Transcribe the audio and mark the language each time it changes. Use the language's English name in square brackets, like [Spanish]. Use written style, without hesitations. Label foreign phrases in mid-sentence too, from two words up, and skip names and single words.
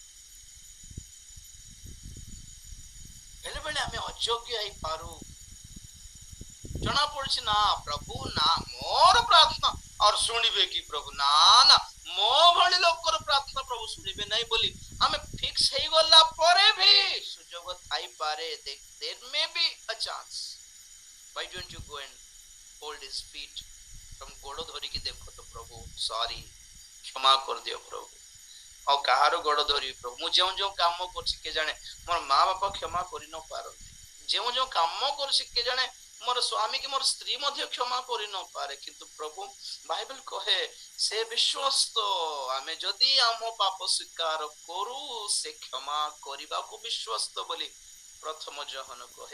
[Odia] ବେଳେ ବେଳେ ଆମେ ଅଯୋଗ୍ୟ ହେଇପାରୁ, ଜଣା ପଡୁଛି ନା ପ୍ରଭୁ, ନା ମୋର ପ୍ରାର୍ଥନା ଆଉ ଶୁଣିବେ କି ପ୍ରଭୁ? ନା ନା, ମୋ ଭଳି ଲୋକର ପ୍ରାର୍ଥନା ପ୍ରଭୁ ଶୁଣିବେ ନାହିଁ ବୋଲି ଆମେ ଫିକ୍ସ ହେଇଗଲା ପରେ ବି ସୁଯୋଗ ଥାଇପାରେ। [English] there may be a chance. Why don't you go and hold his feet? [Odia] ତମ ଗୋଡ ଧରିକି ଦେଖ ତ, ପ୍ରଭୁ ସରି, କ୍ଷମା କରିଦିଅ ପ୍ରଭୁ। ଆଉ କାହାର ଗୋଡ ଧରିବି ପ୍ରଭୁ? ମୁଁ ଯେଉଁ କାମ କରୁଛି କେଜାଣେ ମୋର ମା ବାପା କ୍ଷମା କରି ନ ପାରନ୍ତି, ଯେଉଁ କାମ କରୁଛି କେଜାଣେ ମୋର ସ୍ୱାମୀ କି ମୋର ସ୍ତ୍ରୀ ମଧ୍ୟ କ୍ଷମା କରି ନ ପାରେ, କିନ୍ତୁ ପ୍ରଭୁ ବାଇବେଲ କହେ ସେ ବିଶ୍ୱସ୍ତ, ଆମେ ଯଦି ଆମ ପାପ ସ୍ୱୀକାର କରୁ ସେ କ୍ଷମା କରିବାକୁ ବିଶ୍ୱସ୍ତ ବୋଲି ପ୍ରଥମ ଯୋହନ କହେ।